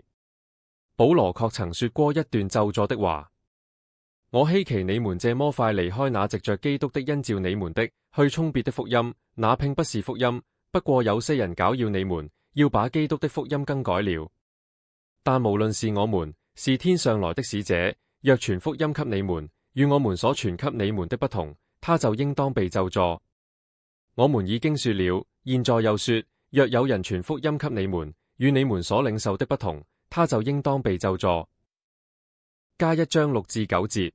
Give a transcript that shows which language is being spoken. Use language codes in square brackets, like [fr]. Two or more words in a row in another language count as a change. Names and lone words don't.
[zh] 保羅確曾說過一段咒詛的話：我希奇你們這麼快離開那藉着基督的恩召你們的，去充別的福音，那並不是福音。不過有些人攪擾你們，要把基督的福音更改了。但無論是我們，是天上來的使者，若傳福音給你們，與我們所傳給你們的不同，他就應當被咒詛。我們已經說了，現在又說， 若有人傳福音給你們，與你們所領受的不同，他就應當被咒詛。加1章6至9節。